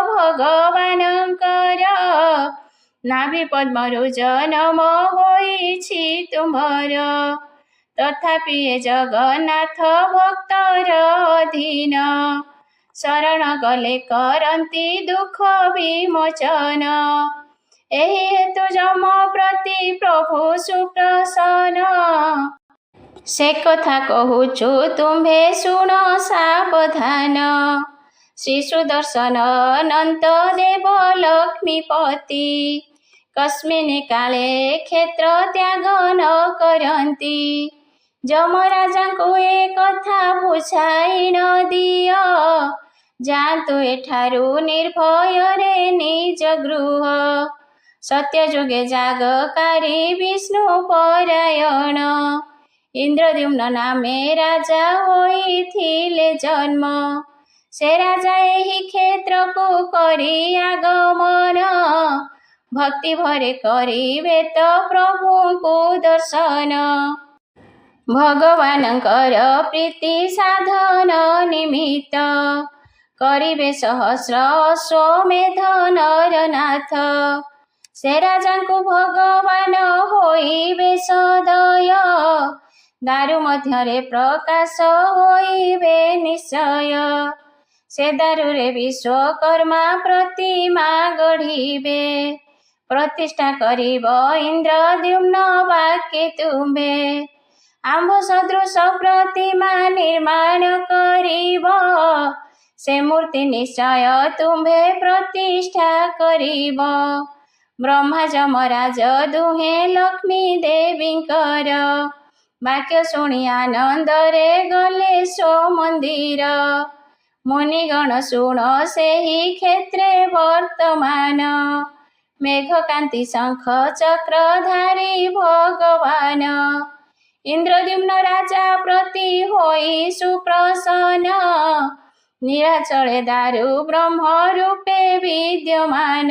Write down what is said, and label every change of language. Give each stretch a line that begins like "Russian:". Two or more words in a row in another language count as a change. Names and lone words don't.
Odia: ଭଗବାନଙ୍କର ନାଭି ପଦ୍ମରୁ ଜନ୍ମ ହୋଇଛି ତୁମ୍ଭର ତଥାପି ଏ ଜଗନ୍ନାଥ ଭକ୍ତର ଅଧୀନ ଶରଣ ଗଲେ କରନ୍ତି ଦୁଖ ବିମୋଚନ ଏହି ହେତୁ ଯମ ପ୍ରତି ପ୍ରଭୁ ସୁପ୍ରସନ୍ନ ସେ କଥା କହୁଛୁ ତୁମ୍ଭେ ଶୁଣ ସାବଧାନ ଶ୍ରୀ ସୁଦର୍ଶନ ଅନନ୍ତ ଦେବ ଲକ୍ଷ୍ମୀପତି କସ୍ମିନ୍ କାଳେ କ୍ଷେତ୍ର ତ୍ୟାଗ ନ କରନ୍ତି ଯମରାଜାଙ୍କୁ ଏ କଥା ବୁଝାଇ ନ ଦିଅ ଯାଉ ଏଠାରୁ ନିର୍ଭୟରେ ନିଜ ଗୃହ ସତ୍ୟ ଯୁଗେ ଯାଗକାରୀ ବିଷ୍ଣୁ ପରାୟଣ ଇନ୍ଦ୍ରଦ୍ୟୁମ୍ନ ନାମେ ରାଜା ହୋଇଥିଲେ ଜନ୍ମ ସେ ରାଜା ଏହି କ୍ଷେତ୍ର କୁ କରି ଆଗମନ ଭକ୍ତି ଭରେ କରିବେ ତ ପ୍ରଭୁ କୁ ଦର୍ଶନ ଭଗବାନଙ୍କର ପ୍ରୀତି ସାଧନ ନିମିତ୍ତ କରିବେ ସହସ୍ର ଅଶ୍ୱମେଧ ନରନାଥ ସେ ରାଜା କୁ ଭଗବାନ ହୋଇବେ ସଦୟ ଦାରୁ ମଧ୍ୟରେ ପ୍ରକାଶ ହୋଇବେ ନିଶ୍ଚୟ ସେ ଦାରୁରେ ବିଶ୍ୱକର୍ମା ପ୍ରତିମା ଗଢ଼ିବେ ପ୍ରତିଷ୍ଠା କରିବ ଇନ୍ଦ୍ରଦ୍ୟୁମ୍ନ ବାକ୍ୟେ ତୁମ୍ଭେ ଆମ୍ଭ ସଦୃଶ ପ୍ରତିମା ନିର୍ମାଣ କରିବ ସେ ମୂର୍ତ୍ତି ନିଶ୍ଚୟ ତୁମ୍ଭେ ପ୍ରତିଷ୍ଠା କରିବ ବ୍ରହ୍ମା ଯମରାଜ ଦୁହେ ଲକ୍ଷ୍ମୀ ଦେବୀଙ୍କର ବାକ୍ୟ ଶୁଣି ଆନନ୍ଦରେ ଗଲେ ସୋ ମନ୍ଦିର। ମୁନିଗଣ ଶୁଣ ସେହି କ୍ଷେତ୍ରେ ବର୍ତ୍ତମାନ, ମେଘକାନ୍ତି ଶଙ୍ଖ ଚକ୍ରଧାରୀ ଭଗବାନ। ଇନ୍ଦ୍ରଦ୍ୟୁମ୍ନ ରାଜା ପ୍ରତି ହୋଇ ସୁପ୍ରସନ୍ନ, ନୀଳାଚଳେ ଦାରୁ ବ୍ରହ୍ମ ରୂପେ ବିଦ୍ୟମାନ।